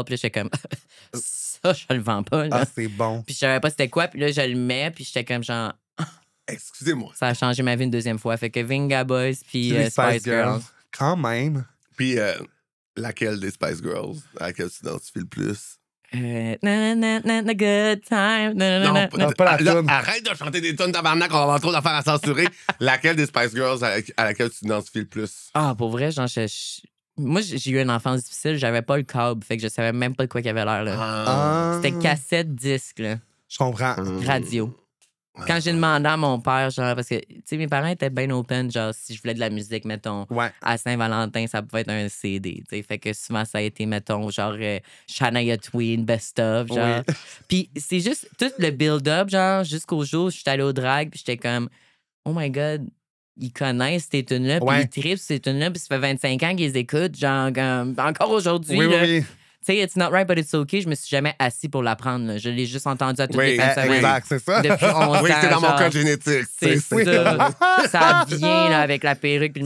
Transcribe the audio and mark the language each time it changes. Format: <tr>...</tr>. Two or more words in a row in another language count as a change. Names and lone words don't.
<fr>Puis là, j'étais comme, ça, je le vends pas. Là. Ah, c'est bon. Puis je savais pas c'était quoi. Puis là, je le mets. Puis j'étais comme, genre, Excusez-moi. ça a changé ma vie une deuxième fois. Fait que Venga Boys puis Les Spice Girls. Quand même. Puis, laquelle des Spice Girls à laquelle tu t'identifies le plus? Na, na, na, na, na,</fr> <en>good time. Na, na, na, na.</en> <fr>pas la là, toune. arrête de chanter des tonnes tabarnak, on va avoir trop d'affaires à censurer. Laquelle des Spice Girls à laquelle tu t'identifies le plus? Ah, pour vrai, genre, moi, j'ai eu une enfance difficile. J'avais pas le câble. Fait que je savais même pas de quoi qu'il avait l'air, là. Ah. C'était cassette, disque, là. Je comprends. Radio. Quand j'ai demandé à mon père, genre, parce que, tu sais, mes parents étaient bien open, genre, si je voulais de la musique, mettons, Ouais. à Saint-Valentin, ça pouvait être un CD, tu sais. Fait que souvent, ça a été, mettons, genre, Shania Twain, Best of, genre. Oui. Puis c'est juste tout le build-up, genre, jusqu'au jour où je suis allée au drag, puis j'étais comme,</fr> <en>oh my God,</en> <fr>ils connaissent ces tunes-là, puis Ouais. ils trippent ces tunes-là, puis ça fait 25 ans qu'ils les écoutent, genre, comme, encore aujourd'hui, Oui, là. oui. Tu sais, It's Not Right, But It's Okay, je me suis jamais assis pour l'apprendre, là. Je l'ai juste entendu à toutes Oui, les fins de semaine. Exact, c'est ça. Depuis 11 ans. Oui, c'est dans mon genre. code génétique. C'est tu sais, ça. Ça vient là, avec la perruque puis le</fr>